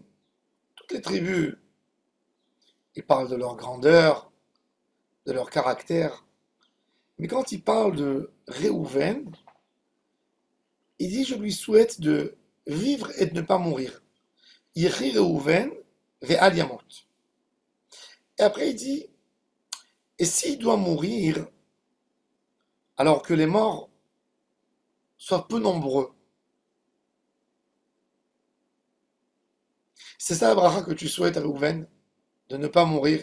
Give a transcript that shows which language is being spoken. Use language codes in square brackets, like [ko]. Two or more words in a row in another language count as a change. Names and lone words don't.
[fr] Toutes les tribus, ils parlent de leur grandeur, de leur caractère. Mais quand il parle de Réhouven, il dit: je lui souhaite de vivre et de ne pas mourir. [he] יחי ראובן ואל ימות. [fr] Et après il dit: et s'il doit mourir, alors que les morts soient peu nombreux. C'est ça la bracha que tu souhaites à Réhouven, de ne pas mourir.